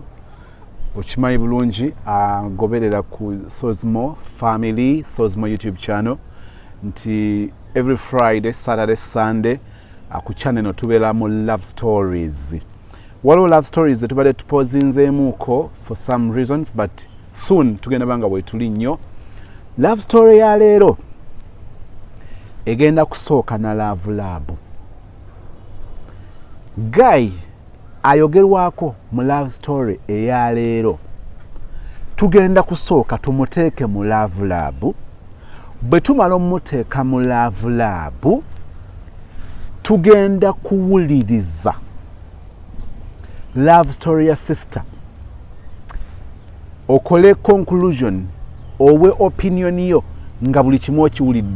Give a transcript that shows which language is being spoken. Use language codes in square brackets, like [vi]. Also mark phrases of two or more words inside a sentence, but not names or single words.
[lg] Okimanyi bulungi agoberera ku Sozmo Family, Sozmo YouTube channel nti [en] every Friday, Saturday, Sunday [lg] ku channel no tubeeramu [en] love stories. [lg] Waliwo [en] love stories [lg] tubadde tupozinzeemuuko [en] for some reasons, but soon [lg] tugenda banga bwe tuli nnyo. [en] Love story [lg] ya leero egenda kusooka na [en] love lab. [lg] Guy ayogerwako mu [en] love story [lg] eya leero tugenda kusooka tumuteeke mu [en] love lab. [lg] Bwe tumala omuteeka mu [en] love lab [lg] tugenda kuwuliriza [en] love story [lg] ya sister, okole conclusion owe opinion yo nga buli kimu okiwulidde.